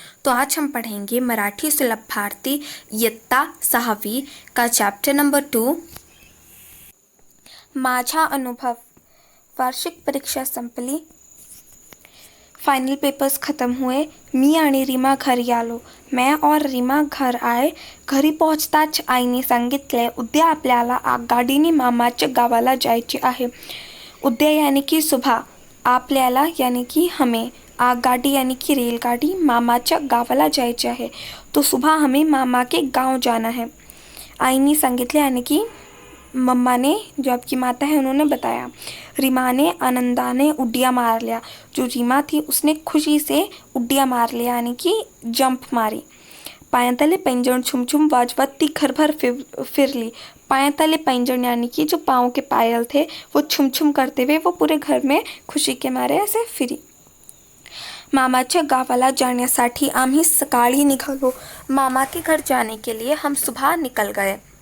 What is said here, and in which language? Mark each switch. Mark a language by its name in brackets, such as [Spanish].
[Hindi] तो आज हम पढ़ेंगे मराठी सुलभ भारती इयत्ता 6वी का चैप्टर नंबर 2 माझा अनुभव। [Marathi] वार्षिक परीक्षा संपली, [Hindi] फायनल पेपर्स खत्म हुए। [Marathi] मी आणि रीमा घरी आलो। [Hindi] मैं और रीमा घर आए। [Marathi] घरी पोहोचताच आईने सांगितले, उद्या आपल्याला आगगाडीने मामाच्या गावाला जायचे आहे। [Hindi] उद्या यानी कि सुबह, आपल्याला यानी कि हमें, आगगाडी यानी कि रेलगाड़ी, [Marathi] मामाच्या गावाला जायचे आहे। [Hindi] तो सुबह हमें मामा के गांव जाना है। [Marathi] आईने सांगितले [Hindi] यानी कि मम्मा ने, जो आपकी माता है, उन्होंने बताया। रीमा ने आनंदाने उड्डिया मार लिया। जो रीमा थी उसने खुशी से उड्डिया मार लिया यानी कि जंप मारी। [Marathi] पायांतले पैंजण छुमछुम वाजवत ती घरभर फिरली। पायांतले पैंजण [Hindi] यानी कि जो पाँव के पायल थे वो छुमछुम करते हुए वो पूरे घर में खुशी के मारे ऐसे फिरी। [Marathi] मामाच्या गावाला जाण्यासाठी आम्ही सकाळी निघालो। [Hindi] मामा के घर जाने के लिए हम सुबह निकल गए।